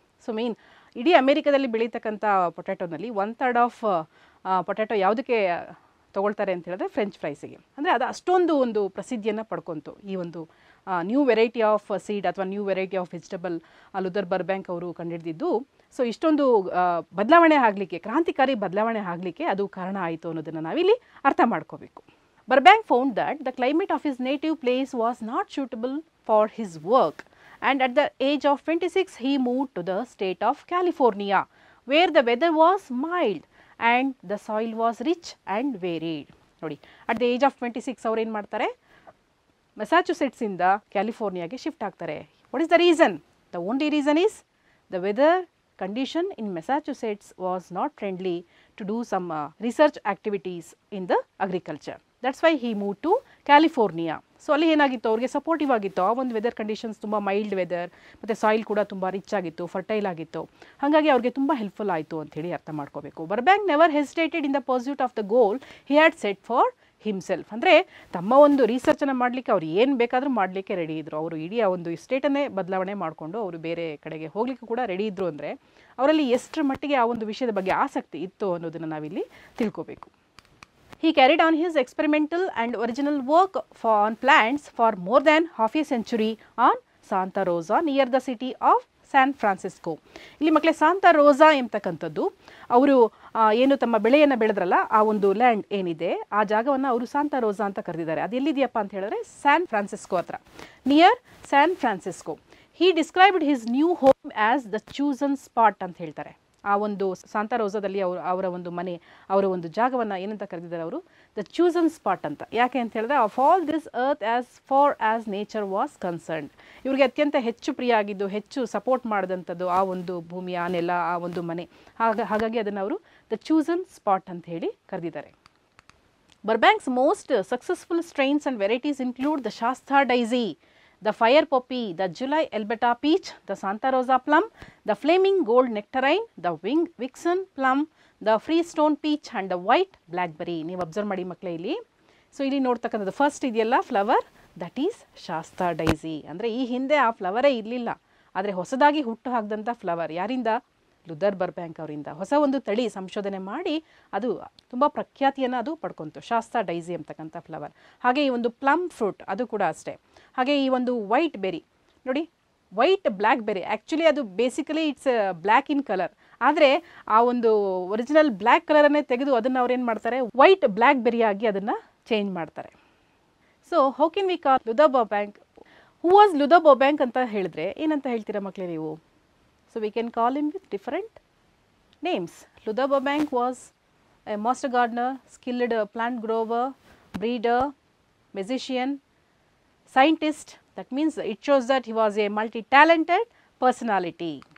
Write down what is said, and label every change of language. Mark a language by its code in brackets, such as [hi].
[kn] So main ಇಡೀ ಅಮೇರಿಕಾದಲ್ಲಿ ಬೆಳೀತಕ್ಕಂಥ ಪೊಟ್ಯಾಟೊನಲ್ಲಿ 1/3 of potato ಯಾವುದಕ್ಕೆ ತೊಗೊಳ್ತಾರೆ ಅಂತ ಹೇಳಿದ್ರೆ ಫ್ರೆಂಚ್ ಫ್ರೈಸಿಗೆ. ಅಂದರೆ ಅದು ಅಷ್ಟೊಂದು ಒಂದು ಪ್ರಸಿದ್ಧಿಯನ್ನು ಪಡ್ಕೊತು ಈ ಒಂದು ನ್ಯೂ ವೆರೈಟಿ ಆಫ್ ಸೀಡ್ ಅಥವಾ new variety of vegetable Luther Burbank ಅವರು ಕಂಡುಹಿಡಿದಿದ್ದು. ಸೊ ಇಷ್ಟೊಂದು ಬದಲಾವಣೆ ಆಗಲಿಕ್ಕೆ, ಕ್ರಾಂತಿಕಾರಿ ಬದಲಾವಣೆ ಆಗಲಿಕ್ಕೆ ಅದು ಕಾರಣ ಆಯಿತು ಅನ್ನೋದನ್ನು ನಾವಿಲ್ಲಿ ಅರ್ಥ ಮಾಡ್ಕೋಬೇಕು. [en] Burbank found that the climate of his native place was not suitable for his work, and at the age of 26 he moved to the state of California, where the weather was mild and the soil was rich and varied. ನೋಡಿ, at the age of 26 [kn] ಅವರು ಏನು ಮಾಡ್ತಾರೆ? ಮೆಸಾಚುಸೆಟ್ಸಿಂದ ಕ್ಯಾಲಿಫೋರ್ನಿಯಾಗೆ shift ಆಗ್ತಾರೆ. [en] What is the reason? The only reason is the weather condition in Massachusetts was not friendly to do some research activities in the agriculture. That's why he moved to California. [kn] So ಅಲ್ಲಿ ಏನಾಗಿತ್ತು, ಅವ್ರಿಗೆ supportive ಆಗಿತ್ತು. ಆ ಒಂದು weather conditions ತುಂಬ mild weather, ಮತ್ತು soil ಕೂಡ ತುಂಬ ರಿಚ್ ಆಗಿತ್ತು, ಫರ್ಟೈಲ್ ಆಗಿತ್ತು. ಹಾಗಾಗಿ ಅವ್ರಿಗೆ ತುಂಬ ಹೆಲ್ಪ್ಫುಲ್ ಆಯಿತು ಅಂಥೇಳಿ ಅರ್ಥ ಮಾಡ್ಕೋಬೇಕು. [en] Burbank never hesitated in the pursuit of the goal he had set for himself. [kn] ಅಂದರೆ ತಮ್ಮ ಒಂದು ರಿಸರ್ಚನ್ನು ಮಾಡಲಿಕ್ಕೆ ಅವ್ರು ಏನು ಬೇಕಾದರೂ ಮಾಡಲಿಕ್ಕೆ ರೆಡಿ ಇದ್ದರು. ಅವರು ಇಡೀ ಆ ಒಂದು ಸ್ಟೇಟನ್ನೇ ಬದಲಾವಣೆ ಮಾಡಿಕೊಂಡು ಅವರು ಬೇರೆ ಕಡೆಗೆ ಹೋಗಲಿಕ್ಕೂ ಕೂಡ ರೆಡಿ ಇದ್ದರು. ಅಂದರೆ ಅವರಲ್ಲಿ ಎಷ್ಟರ ಮಟ್ಟಿಗೆ ಆ ಒಂದು ವಿಷಯದ ಬಗ್ಗೆ ಆಸಕ್ತಿ ಇತ್ತು ಅನ್ನೋದನ್ನು ನಾವಿಲ್ಲಿ ತಿಳ್ಕೋಬೇಕು. [en] He carried on his experimental and original work on plants for more than half a century on Santa Rosa near the city of San Francisco. [kn] ಇಲ್ಲಿ ಮಕ್ಕಳೇ ಸಾಂತಾ ರೋಸಾ ಎಂಬತಕ್ಕಂಥದ್ದು ಅವರು ಏನು ತಮ್ಮ ಬೆಳೆಯನ್ನು ಬೆಳೆದ್ರಲ್ಲ ಆ ಒಂದು ಲ್ಯಾಂಡ್ ಏನಿದೆ ಆ ಜಾಗವನ್ನು ಅವರು ಸಾಂತಾ ರೋಸಾ ಅಂತ ಕರೆದಿದ್ದಾರೆ. ಅದು ಎಲ್ಲಿದೆಯಪ್ಪ ಅಂತ ಹೇಳಿದ್ರೆ ಸ್ಯಾನ್ ಫ್ರಾನ್ಸಿಸ್ಕೋ ಹತ್ರ, [en] Near San Francisco. He described his new home as the chosen spot [kn] ಅಂತ ಹೇಳ್ತಾರೆ. ಆ ಒಂದು ಸಾಂತಾ ರೋಸಾದಲ್ಲಿ ಅವರ ಒಂದು ಮನೆ, ಅವರ ಒಂದು ಜಾಗವನ್ನು ಏನಂತ ಕರೆದಿದ್ದಾರೆ ಅವರು? [en] The chosen spot ಅಂತ. [kn] ಯಾಕೆ ಅಂತ ಹೇಳಿದ್ರೆ [en] Of all this earth as far as nature was concerned. [kn] ಇವ್ರಿಗೆ ಅತ್ಯಂತ ಹೆಚ್ಚು ಪ್ರಿಯ ಆಗಿದ್ದು, ಹೆಚ್ಚು ಸಪೋರ್ಟ್ ಮಾಡಿದಂಥದ್ದು ಆ ಒಂದು ಭೂಮಿ, ಆ ನೆಲ, ಆ ಒಂದು ಮನೆ. ಹಾಗಾಗಿ ಅದನ್ನು ಅವರು ದ ಚೂಸನ್ ಸ್ಪಾಟ್ ಅಂತ ಹೇಳಿ ಕರೆದಿದ್ದಾರೆ. [en] Burbank's most successful strains and varieties include the Shasta daisy, the fire poppy, the July Elbeta peach, the Santa Rosa plum, the flaming gold nectarine, the winged vixen plum, the freestone peach and the white blackberry. [kn] ನೀವು observe ಮಾಡಿ ಮಕ್ಕಳೇ ಇಲ್ಲಿ. So ಇಲ್ಲಿ ನೋಡ್ತಕ್ಕಂಥದ್ದು first ಇದೆಯಲ್ಲ flower, that is ಶಾಸ್ತಾ daisy. ಅಂದರೆ ಈ ಹಿಂದೆ ಆ ಫ್ಲವರೇ ಇರಲಿಲ್ಲ, ಆದರೆ ಹೊಸದಾಗಿ ಹುಟ್ಟು ಹಾಕಿದಂಥ ಫ್ಲವರ್ ಯಾರಿಂದ? ಲುಥರ್ ಬರ್ಬ್ಯಾಂಕ್ ಅವರಿಂದ ಹೊಸ ಒಂದು ತಳಿ ಸಂಶೋಧನೆ ಮಾಡಿ ಅದು ತುಂಬ ಪ್ರಖ್ಯಾತಿಯನ್ನು ಅದು ಪಡ್ಕೊಂತು, ಶಾಸ್ತಾ ಡೈಸಿ ಅಂತಕ್ಕಂಥ ಫ್ಲವರ್. ಹಾಗೆ ಈ ಒಂದು ಪ್ಲಮ್ ಫ್ರೂಟ್ ಅದು ಕೂಡ ಅಷ್ಟೇ. ಹಾಗೆ ಈ ಒಂದು ವೈಟ್ ಬೆರಿ ನೋಡಿ, ವೈಟ್ ಬ್ಲ್ಯಾಕ್ ಬೆರಿ, ಆ್ಯಕ್ಚುಲಿ ಅದು basically [en] it's black in colour, [kn] ಆದರೆ ಆ ಒಂದು ಒರಿಜಿನಲ್ ಬ್ಲ್ಯಾಕ್ ಕಲರನ್ನೇ ತೆಗೆದು ಅದನ್ನು ಅವ್ರು ಏನು ಮಾಡ್ತಾರೆ, ವೈಟ್ ಬ್ಲ್ಯಾಕ್ ಬೆರಿಯಾಗಿ ಅದನ್ನು ಚೇಂಜ್ ಮಾಡ್ತಾರೆ. [en] So how can we call Luther Burbank? Who was Luther Burbank [kn] ಅಂತ ಹೇಳಿದ್ರೆ ಏನಂತ ಹೇಳ್ತೀರಾ ಮಕ್ಕಳೇ ನೀವು? [en] So we can call him with different names. Luther Burbank was a master gardener, skilled plant grower, breeder, musician, scientist. That means it shows that he was a multi-talented personality.